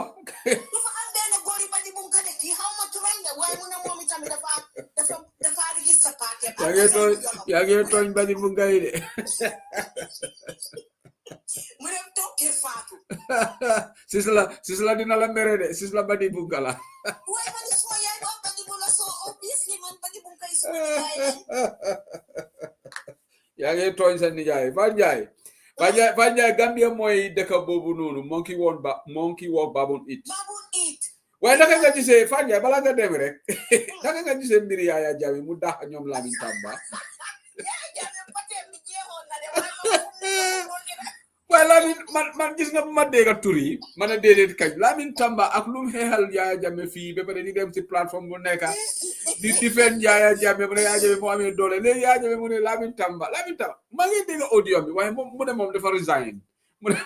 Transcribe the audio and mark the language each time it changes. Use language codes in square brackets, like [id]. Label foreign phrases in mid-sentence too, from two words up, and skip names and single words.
[wo] dafa am benn góor yi ba di bunka de kii xaw ma turam de waaye mu ne moom tamit dafa register parti yaa ngi tooñ ba di bunka yi de mu dem toog kër Fatou sisla dina la mere de sisla ba di bunka la waaye man suma yaay wax ba di bunka [en] so obviously [wo] man ba di bunka yi suma yaay yaa ngi tooñ sa nijaay Fanjaay Gambia mooy dëkk boobu noonu [en] monkey walk baboon eat [wo] waaye naka nga gisee Fanjaay bala nga dem rek naka nga gisee mbiri Yaya Jammeh mu dax ñoom Lamin Tamba waaye Lamin man gis nga bu ma dégg tur yi ma ne déedéet kañ Lamin Tamba ak lu mu xeexal Yaya Jammeh fii ba pare di dem ci plateforme bu nekk di defend Yaya Jammeh mu ne Yaya Jammeh moo amee doole léegi Yaya Jammeh mu ne Lamin Tamba maa ngi dégg audio bi waaye mu ne moom dafa resign mu ne